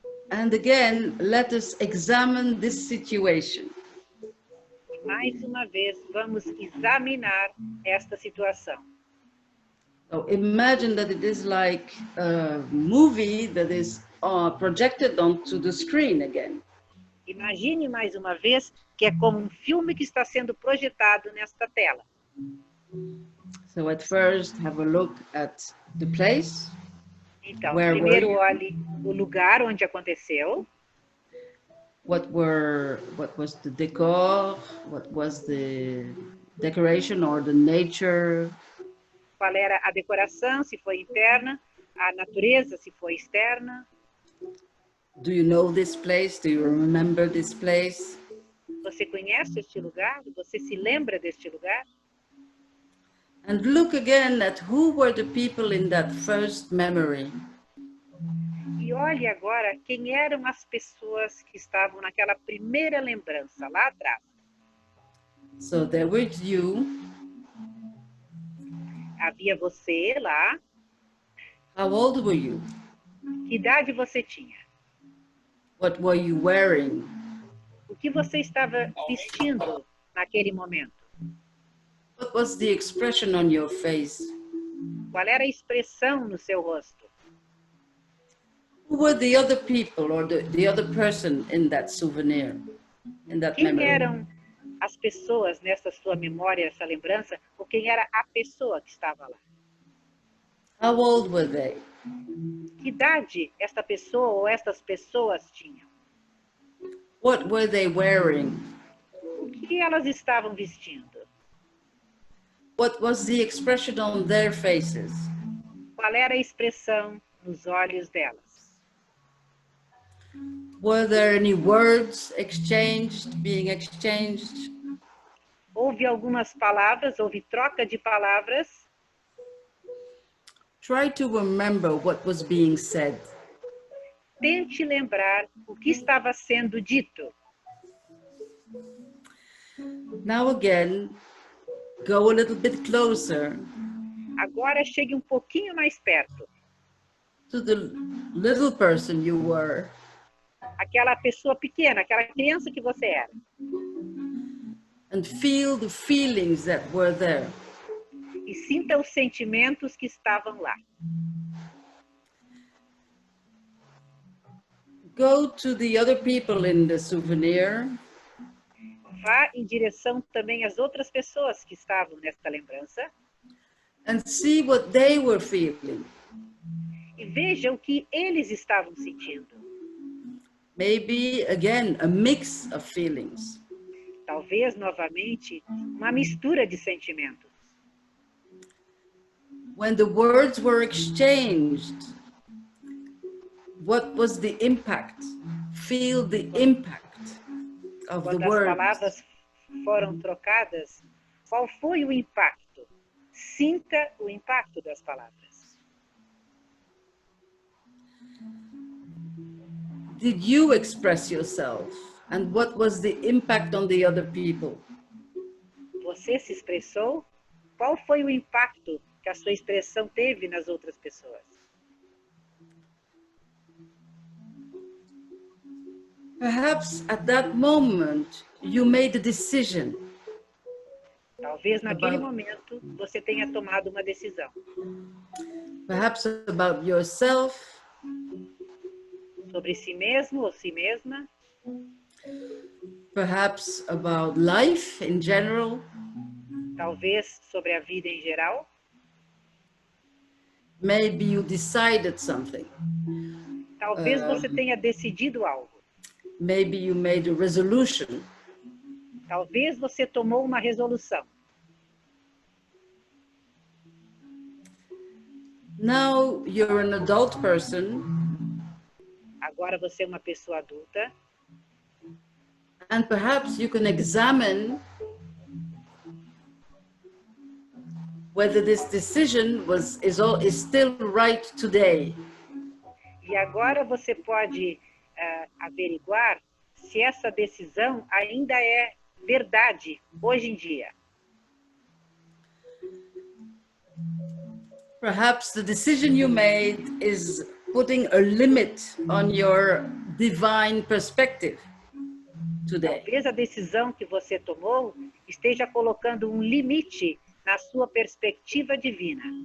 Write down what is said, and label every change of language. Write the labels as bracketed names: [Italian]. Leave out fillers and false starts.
[English] And again, let us examine this situation. [Portuguese] Mais uma vez, vamos examinar esta situação. [English] So imagine that it is like a movie that is projected onto the screen again. [Portuguese] Imagine mais uma vez que é como um filme que está sendo projetado nesta tela. [English] So at first, have a look at the place. [Portuguese] Então, primeiro olhe o lugar onde aconteceu. [English] What was the decor? What was the decoration or the nature? [Portuguese] Qual era a decoração, se foi interna, a natureza, se foi externa. [English] Do you know this place? Do you remember this place? [Portuguese] Você conhece este lugar? Você se lembra deste lugar? [English] And look again at who were the people in that first memory. [Portuguese] E olhe agora quem eram as pessoas que estavam naquela primeira lembrança, lá atrás. [English] So there were you. [Portuguese] Havia você lá. [English] How old were you? [Portuguese] Que idade você tinha? [English] What were you wearing? [Portuguese] O que você estava vestindo naquele momento? [English] What was the expression on your face? [Portuguese] Qual era a expressão no seu rosto? [English] Who were the other people or the other person in that souvenir, in that [Portuguese] Quem [English] memory? [Portuguese] eram as pessoas nessa sua memória, essa lembrança, ou quem era a pessoa que estava lá? [English] How old were they? [Portuguese] Que idade esta pessoa ou estas pessoas tinham? [English] What were they wearing? [Portuguese] O que elas estavam vestindo? [English] What was the expression on their faces? [Portuguese] Qual era a expressão nos olhos delas? [English] Were there any words being exchanged? [Portuguese] Houve algumas palavras, houve troca de palavras. [English] Try to remember what was being said. [Portuguese] Tente lembrar o que estava sendo dito. [English] Now again, go a little bit closer. [Portuguese] Agora chegue um pouquinho mais perto. [English] To the little person you were. [Portuguese] Aquela pessoa pequena, aquela criança que você era. [English] And feel the feelings that were there. [Portuguese] E sinta os sentimentos que estavam lá. [English] Go to the other people in the souvenir. [Portuguese] Vá em direção também às outras pessoas que estavam nesta lembrança. [English] And see what they were feeling. [Portuguese] E veja o que eles estavam sentindo. [English] Maybe, again, a mix of feelings. [Portuguese] Talvez, novamente, uma mistura de sentimentos. [English] When the words were exchanged, what was the impact? Feel the impact of the [Portuguese] Quando as [English] words. [Portuguese] palavras foram trocadas, qual foi o impacto? Sinta o impacto das palavras. [English] Did you express yourself? And what was the impact on the other people? [Portuguese] Você se expressou? Qual foi o impacto que a sua expressão teve nas outras pessoas? [English] Perhaps at that moment you made a decision. [Portuguese] Talvez naquele momento você tenha tomado uma decisão. [English] Perhaps about yourself. [Portuguese] Sobre si mesmo ou si mesma. [English] Perhaps about life in general. [Portuguese] Talvez sobre a vida em geral. [English] Maybe you decided something. [Portuguese] Talvez você tenha decidido algo. [English] Maybe you made a resolution. [Portuguese] Talvez você tomou uma resolução. [English] Now you're an adult person. [Portuguese] Agora você é uma pessoa adulta. [English] And perhaps you can examine whether this decision is still right today. [Portuguese] E agora você pode averiguar se essa decisão ainda é verdade hoje em dia. [English] Perhaps the decision you made is putting a limit on your divine perspective today. [Portuguese] Talvez a decisão que você tomou esteja colocando um limite na sua perspectiva divina.